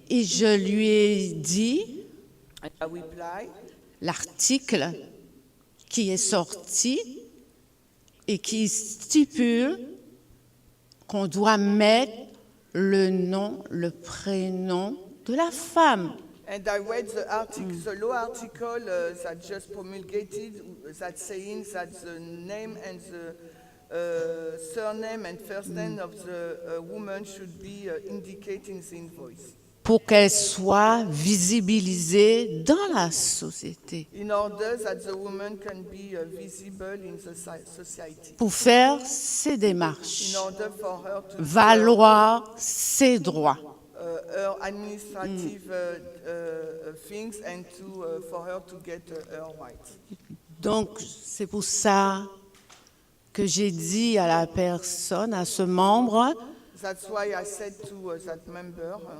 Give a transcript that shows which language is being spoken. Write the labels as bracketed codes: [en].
[fr] Et je lui ai dit [en] I reply, [fr] l'article qui est sorti et qui stipule qu'on doit mettre le nom, le prénom de la femme. [en] and I read the article, the law article that just promulgated, that saying that the name and the surname and first name of the woman should be indicated in the invoice. [fr] Pour qu'elle soit visibilisée dans la société, [en] In order that the woman can be visible in the society. [fr] pour faire ses démarches, [en] In order for her to [fr] valoir ses droits. [en] her administrative things and for her to get her rights. [fr] Donc, c'est pour ça que j'ai dit à la personne, à ce membre, [en] That's why I said to that member,